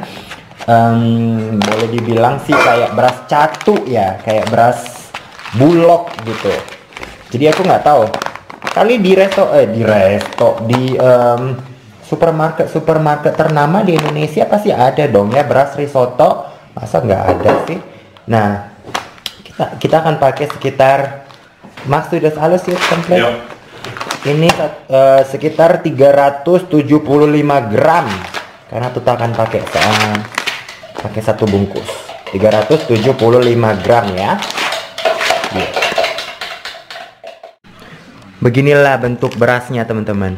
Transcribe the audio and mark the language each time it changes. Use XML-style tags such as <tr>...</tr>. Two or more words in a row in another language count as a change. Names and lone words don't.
<id>Boleh dibilang sih kayak beras catu ya, kayak beras bulog gitu. Jadi aku nggak tahu kali di supermarket ternama di Indonesia pasti ada dong ya beras risotto, masa nggak ada sih. Nah, kita akan pakai sekitar</id> <de>das alles jetzt komplett.</de> <id>Ya. Ini sekitar 375 gram karena Tuta akan pakai satu bungkus 375 gram ya. Beginilah bentuk berasnya teman-teman.</id>